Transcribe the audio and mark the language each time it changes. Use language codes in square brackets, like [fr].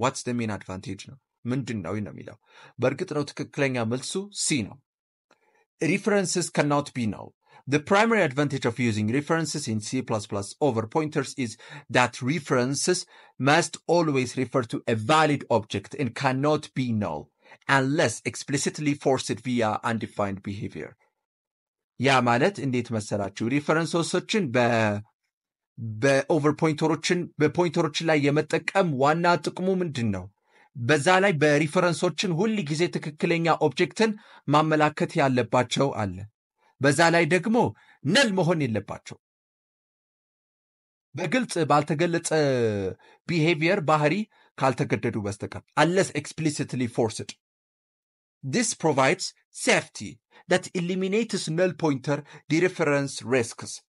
[en] ዋትስ ዘ ሜን አድቫንቴጅ [am] ነው? ምንድን ነው የሚለው? በእርግጥ ነው ትክክለኛ መልሱ ሲ ነው። [en] References cannot be null. The primary advantage of using references in C++ over pointers is that references must always refer to a valid object and cannot be null unless explicitly forced via undefined behavior. [am] ያ ማለት እንዴት መሰላችሁ? ሪፈረንሶችን በኦቨር በፖይንተሮችን ላይ የመጠቀም ዋና ጥቅሙ ምንድን ነው? በዛ ላይ በሪፈረንሶችን ሁል ጊዜ ትክክለኛ ኦብጀክትን ማመላከት ያለባቸው አለ። በዛ ላይ ደግሞ ነል መሆን የለባቸው። በግልጽ ባልተገለጸ ቢሄቪየር ባህሪ ካልተገደዱ በስተቀር [en] unless explicitly forced. This provides safety that eliminates null pointer dereference risks.